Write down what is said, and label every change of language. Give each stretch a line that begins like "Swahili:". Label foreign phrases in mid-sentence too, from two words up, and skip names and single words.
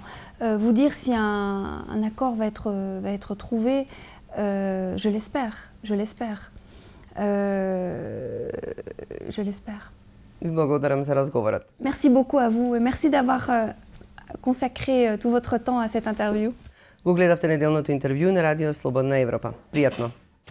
French: Vous dire si un accord va être trouvé, je l'espère. Je l'espère. Merci beaucoup à vous et merci d'avoir consacré tout votre temps à cette interview.
Macedonian: Го гледавте неделното интервју на Радио Слободна Европа. Пријатно!